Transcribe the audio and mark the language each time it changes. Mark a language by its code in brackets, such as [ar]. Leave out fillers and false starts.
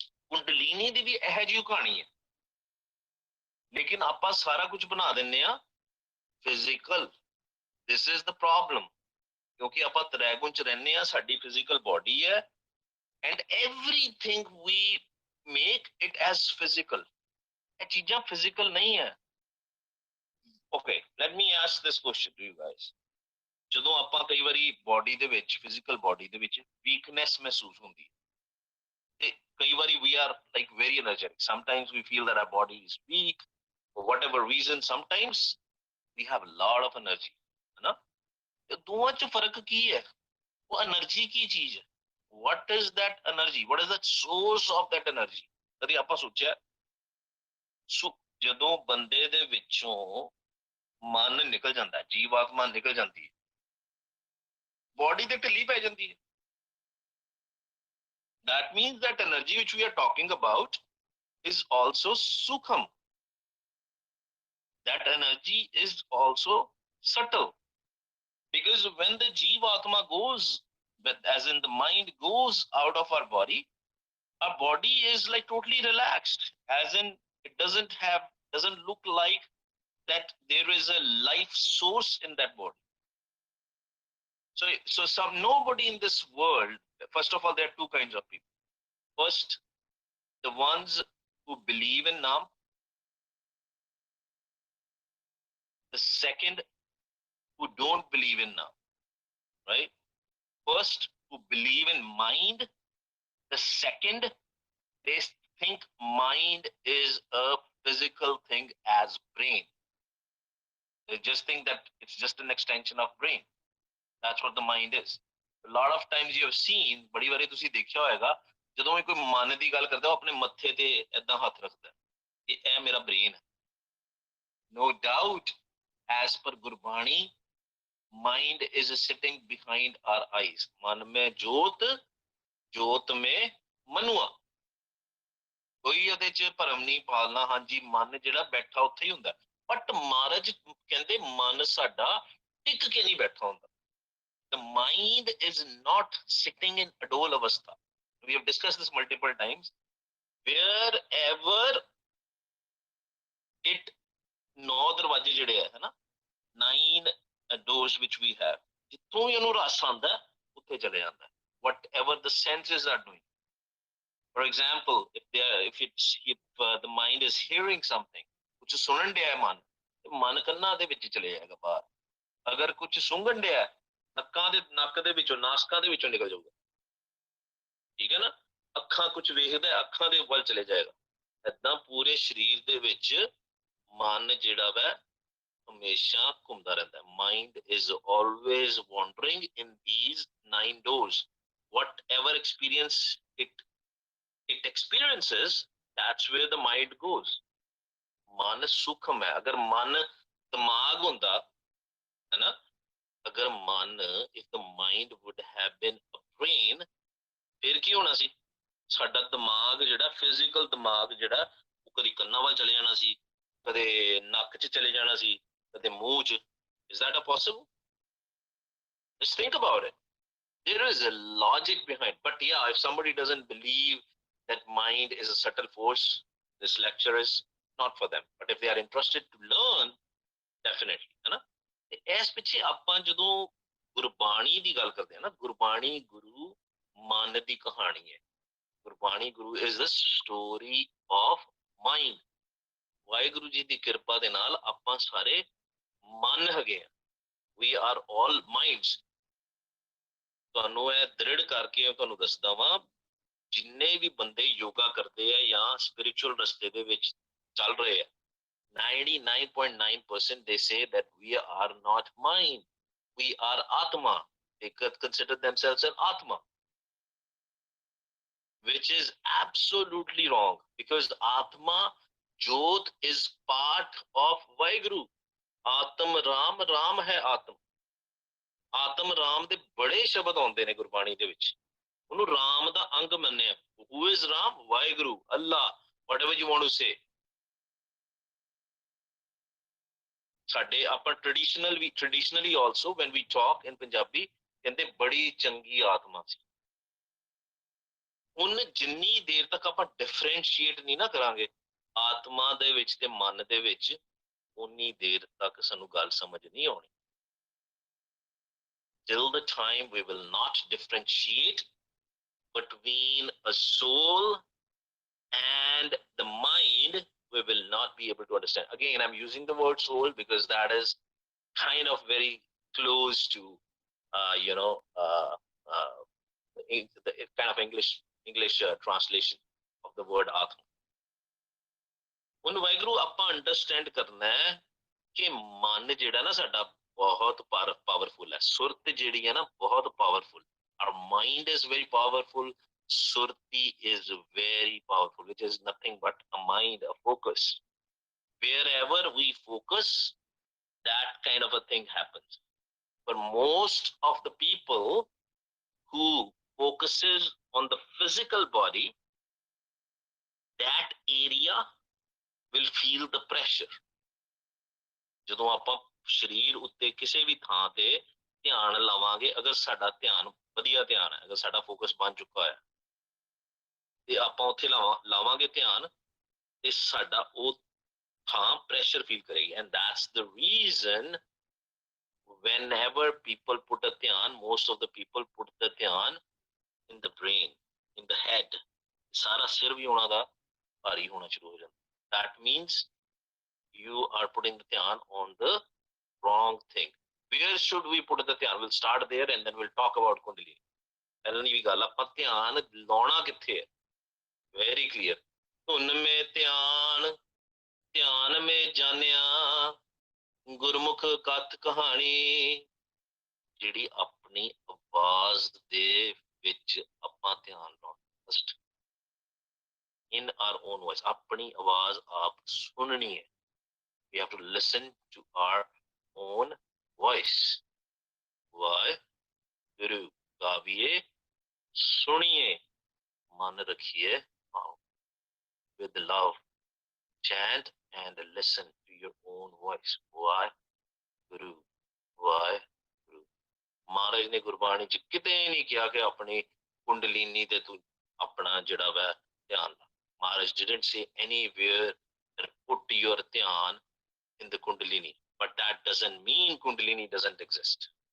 [pa] ਕੁੰਡਲੀਨੀ ਦੀ ਵੀ ਇਹੋ ਜਿਹੀ ਕਹਾਣੀ ਹੈ, ਲੇਕਿਨ ਆਪਾਂ ਸਾਰਾ ਕੁਝ ਬਣਾ ਦਿੰਨੇ ਆ physical. [en] this is the problem, [pa] ਕਿਉਂਕਿ ਆਪਾਂ ਤ੍ਰੈਗੁਣ ਚ ਰਹਿੰਦੇ ਆ, ਸਾਡੀ ਫਿਜ਼ੀਕਲ ਬਾਡੀ ਹੈ [en] and everything we make it as physical, [pa] ਇਹ ਚੀਜ਼ਾਂ ਫਿਜ਼ੀਕਲ ਨਹੀਂ ਹੈ। [en] okay, let me ask this question to you guys, [pa] ਜਦੋਂ ਆਪਾਂ ਕਈ ਵਾਰੀ ਬਾਡੀ ਦੇ ਵਿੱਚ, ਫਿਜ਼ੀਕਲ ਬਾਡੀ ਦੇ ਵਿੱਚ ਵੀਕਨੈਸ ਮਹਿਸੂਸ ਹੁੰਦੀ, ਤੇ ਕਈ ਵਾਰੀ [en] we are like very energetic, sometimes we feel that our body is weak for whatever reason, sometimes we have a lot of energy, ਹੈ ਨਾ। [pa] ਤੇ ਦੋਵਾਂ ਚ ਫਰਕ ਕੀ ਹੈ? ਉਹ એનર્ਜੀ ਕੀ ਚੀਜ਼ ਹੈ? [en] what is that energy, what is the source of that energy? [pa] ਕਦੀ ਆਪਾਂ ਸੋਚਿਆ? ਜਦੋਂ ਬੰਦੇ ਦੇ ਵਿੱਚੋਂ ਮਨ ਨਿਕਲ ਜਾਂਦਾ, ਜੀਵਾਤਮਾ ਨਿਕਲ ਜਾਂਦੀ ਹੈ, ਬੋਡੀ ਤੇ ਢਿੱਲੀ ਪੈ ਜਾਂਦੀ ਹੈ। [en] that means that energy which we are talking about is also sukham, that energy is also subtle, because when the jivatma goes, as in the mind goes out of our body is like totally relaxed, as in it doesn't look like that there is a life source in that body. So nobody in this world, first of all, there are two kinds of people. First, the ones who believe in Nam. The second, who don't believe in Nam, right? First, who believe in mind. The second, they think mind is a physical thing as brain. They just think that it's just an extension of brain. That's what the mind is. A lot of times you have seen, [pa] ਬੜੀ ਵਾਰੀ ਤੁਸੀਂ ਦੇਖਿਆ ਹੋਏਗਾ, ਜਦੋਂ ਵੀ ਕੋਈ ਮਨ ਦੀ ਗੱਲ ਕਰਦਾ, ਉਹ ਆਪਣੇ ਮੱਥੇ ਤੇ ਏਦਾਂ ਹੱਥ ਰੱਖਦਾ ਕਿ ਇਹ ਮੇਰਾ ਬ੍ਰੇਨ ਹੈ। [en] No doubt, as per Gurbani, mind is sitting behind our eyes. [hi] मन में जोत, जोत में मनुआ। [pa] ਕੋਈ ਇਹਦੇ ਚ ਭਰਮ ਨਹੀਂ ਪਾਲਣਾ, ਹਾਂਜੀ ਮਨ ਜਿਹੜਾ ਬੈਠਾ ਉੱਥੇ ਹੀ ਹੁੰਦਾ, ਬਟ ਮਹਾਰਾਜ ਕਹਿੰਦੇ ਮਨ ਸਾਡਾ ਟਿਕ ਕੇ ਨਹੀਂ ਬੈਠਾ ਹੁੰਦਾ। [en] The mind is not sitting in adol avastha. We have discussed this multiple times. Wherever it, [pa] ਨੌ ਦਰਵਾਜ਼ੇ ਜਿਹੜੇ ਹੈ ਨਾ, [en] 9 doors which we have, [pa] ਜਿੱਥੋਂ ਹੀ ਉਹਨੂੰ ਰਸ ਆਉਂਦਾ ਉੱਥੇ ਚਲੇ ਜਾਂਦਾ, [en] whatever the senses are doing. For example, if the mind is hearing something, [pa] ਕੁਝ ਸੁਣਨ ਡਿਆ ਮਨ, ਮਨ ਕੰਨਾਂ ਦੇ ਵਿੱਚ ਚਲੇ ਜਾਏਗਾ ਬਾਹਰ। ਅਗਰ ਕੁਝ ਸੁੰਘਣ ਡਿਆ, ਨੱਕ ਦੇ ਵਿੱਚੋਂ, ਨਾਸਕਾਂ ਦੇ ਵਿੱਚੋਂ ਨਿਕਲ ਜਾਊਗਾ, ਠੀਕ ਹੈ ਨਾ। ਅੱਖਾਂ ਕੁਝ ਵੇਖਦਾ, ਅੱਖਾਂ ਦੇ ਵੱਲ ਚਲੇ ਜਾਏਗਾ। ਏਦਾਂ ਪੂਰੇ ਸਰੀਰ ਦੇ ਵਿੱਚ ਮਨ ਜਿਹੜਾ ਵੈ ਹਮੇਸ਼ਾ ਘੁੰਮਦਾ ਰਹਿੰਦਾ। [en] Mind is always wandering in these 9 doors. Whatever experience it experiences, that's where the mind goes. [pa] ਮਨ ਸੂਖਮ ਹੈ। ਅਗਰ ਮਨ ਦਿਮਾਗ ਹੁੰਦਾ ਹੈ ਨਾ, ਅਗਰ ਮਨ, [en] if the mind would have been a brain, [pa] ਫਿਰ ਕੀ ਹੋਣਾ ਸੀ? ਸਾਡਾ ਦਿਮਾਗ ਜਿਹੜਾ, ਫਿਜ਼ੀਕਲ ਦਿਮਾਗ ਜਿਹੜਾ, ਉਹ ਕਦੀ ਕੰਨਾਂ ਵੱਲ ਚਲੇ ਜਾਣਾ ਸੀ, ਕਦੇ ਨੱਕ 'ਚ ਚਲੇ ਜਾਣਾ ਸੀ, ਕਦੇ ਮੂੰਹ 'ਚ। [en] Is that possible? Just think about it. There is a logic behind. But yeah, if somebody doesn't believe that mind is a subtle force, this lecture is not for them. But if they are interested to learn, definitely, है ना। [pa] ਇਸ ਪਿੱਛੇ ਆਪਾਂ ਜਦੋਂ ਗੁਰਬਾਣੀ ਦੀ ਗੱਲ ਕਰਦੇ ਹਾਂ ਨਾ, ਗੁਰਬਾਣੀ ਗੁਰੂ ਮਨ ਦੀ ਕਹਾਣੀ ਹੈ। [en] Gurbani Guru is the story of mind. [pa] Waheguru ji ਦੀ ਕਿਰਪਾ ਦੇ ਨਾਲ ਆਪਾਂ ਸਾਰੇ ਮਨ ਹੈਗੇ ਆ। [en] We are all minds. [pa] ਤੁਹਾਨੂੰ ਇਹ ਦ੍ਰਿੜ ਕਰਕੇ ਤੁਹਾਨੂੰ ਦੱਸਦਾ ਵਾਂ, ਜਿੰਨੇ ਵੀ ਬੰਦੇ ਯੋਗਾ ਕਰਦੇ ਆ ਜਾਂ ਸਪਿਰਿਚੁਅਲ ਰਸਤੇ ਦੇ ਵਿੱਚ ਚੱਲ ਰਹੇ ਆ, [en] 99.9% they say that we are not mind, we are Atma. They consider themselves an Atma, which is absolutely wrong, because Atma, Jyot, is part of Vaheguru. [pa] Atam Ram, Ram hai Atam. ਆਤਮ ਰਾਮ ਦੇ ਬੜੇ ਸ਼ਬਦ ਆਉਂਦੇ ਨੇ ਗੁਰਬਾਣੀ ਦੇ ਵਿੱਚ, ਉਹਨੂੰ ਰਾਮ ਦਾ ਅੰਗ ਮੰਨਿਆ। [en] Who is Ram? Waheguru, Allah, whatever you want to say। [pa] ਸਾਡੇ ਆਪਾਂ [en] traditionally also when we talk in Punjabi [pa] ਕਹਿੰਦੇ ਬੜੀ ਚੰਗੀ ਆਤਮਾ ਸੀ। ਹੁਣ ਜਿੰਨੀ ਦੇਰ ਤੱਕ ਆਪਾਂ ਡਿਫਰੈਂਸ਼ੀਏਟ ਨਹੀਂ ਨਾ ਕਰਾਂਗੇ ਆਤਮਾ ਦੇ ਵਿੱਚ ਤੇ ਮਨ ਦੇ ਵਿੱਚ, ਉਨੀ ਦੇਰ ਤੱਕ ਸਾਨੂੰ ਗੱਲ ਸਮਝ ਨਹੀਂ ਆਉਣੀ। [en] Till the time we will not differentiate between a soul and the mind, we will not be able to understand. Again, I'm using the word soul because that is kind of very close to the kind of English translation of the word atma। [pa] ਹੁਣ ਵਾਹਿਗੁਰੂ ਆਪਾਂ understand ਕਰਨਾ ਹੈ ਕਿ ਮਨ ਜਿਹੜਾ ਨਾ ਸਾਡਾ ਬਹੁਤ ਪਾਵਰਫੁਲ ਹੈ। ਸੁਰਤ ਜਿਹੜੀ ਹੈ ਨਾ ਬਹੁਤ powerful. [en] Our mind is very powerful. Surti is very powerful, which is nothing but a mind, a focus. Wherever we focus, that kind of a thing happens. But most of the people who focuses on the physical body, that area will feel the pressure। [pa] ਜਦੋਂ ਆਪਾਂ ਸਰੀਰ ਉੱਤੇ ਕਿਸੇ ਵੀ ਥਾਂ ਤੇ ਧਿਆਨ ਲਾਵਾਂਗੇ, ਅਗਰ ਸਾਡਾ ਧਿਆਨ ਵਧੀਆ ਧਿਆਨ ਹੈ, ਅਗਰ ਸਾਡਾ ਫੋਕਸ ਬਣ ਚੁੱਕਾ ਹੈ ਤੇ ਆਪਾਂ ਉੱਥੇ ਲਾਵਾਂਗੇ ਧਿਆਨ ਤੇ ਸਾਡਾ ਉਹ ਥਾਂ ਪ੍ਰੈਸ਼ਰ ਫੀਲ ਕਰੇਗੀ। [en] And that's the reason whenever people put a dhyan, most of the people put the dhyan in the brain, in the head। [pa] ਸਾਰਾ ਸਿਰ ਵੀ ਉਹਨਾਂ ਦਾ ਭਾਰੀ ਹੋਣਾ ਸ਼ੁਰੂ ਹੋ ਜਾਂਦਾ। [en] That means you are putting the dhyan on the wrong thing। Where should we put the dhyan? We'll start there and then we'll talk about kundalini। [pa] ਪਹਿਲਾਂ ਦੀ ਵੀ ਗੱਲ, ਆਪਾਂ ਧਿਆਨ ਲਾਉਣਾ ਕਿੱਥੇ ਹੈ? [en] Very clear। [pa] ਧੁਨ ਮੇ ਧਿਆਨ, ਧਿਆਨ ਮੇ ਜਾਣਿਆ, ਗੁਰਮੁਖ ਕਥ ਕਹਾਣੀ। ਜਿਹੜੀ ਆਪਣੀ ਆਵਾਜ਼ ਦੇ ਵਿੱਚ ਆਪਾਂ ਧਿਆਨ ਲਾਉਣਾ, [en] First in our own voice। [pa] ਆਪਣੀ ਆਵਾਜ਼ ਆਪ ਸੁਣਨੀ ਹੈ। [en] We have to listen to our own voice। [pa] Waheguru ਗਾਵੀਏ, ਸੁਣੀਏ, ਮਨ ਰੱਖੀਏ ਭਾਵ। [en] With love, chant and listen to your own voice। [pa] Waheguru Waheguru. ਮਹਾਰਾਜ ਨੇ ਗੁਰਬਾਣੀ ਚ ਕਿਤੇ ਨਹੀਂ ਕਿਹਾ ਕਿ ਆਪਣੀ ਕੁੰਡਲੀਨੀ ਤੇ ਤੂੰ ਆਪਣਾ ਜਿਹੜਾ ਵਾ ਧਿਆਨ ਲਾ। [en] Maharaj didn't say anywhere that put your dhyan in the kundalini, but that doesn't mean kundalini doesn't exist।